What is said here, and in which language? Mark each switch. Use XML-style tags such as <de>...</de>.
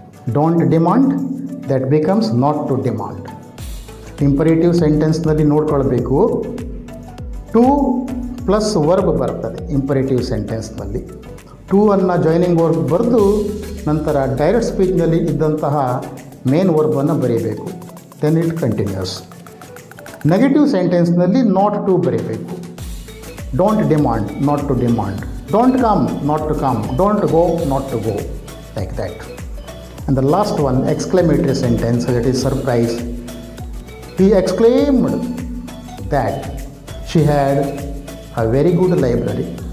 <en>Don't demand, that becomes not to demand.</en> <kn>Imperative ಸೆಂಟೆನ್ಸ್ನಲ್ಲಿ ನೋಡ್ಕೊಳ್ಬೇಕು, to plus verb ಬರ್ತದೆ imperative ಸೆಂಟೆನ್ಸ್ನಲ್ಲಿ. To ಅನ್ನು joining verb ಬರೆದು ನಂತರ ಡೈರೆಕ್ಟ್ ಸ್ಪೀಚ್ನಲ್ಲಿ ಇದ್ದಂತಹ ಮೇನ್ ವರ್ಬನ್ನು ಬರೀಬೇಕು.</kn> <en>Then it continues.</en> <kn>Negative ಸೆಂಟೆನ್ಸ್ನಲ್ಲಿ not to ಬರೀಬೇಕು.</kn> <en>Don't demand, not to demand. Don't come, not to come. Don't go, not to go. Like that. And the last one, exclamatory sentence, that is surprise. He exclaimed that She had a very good library.</en>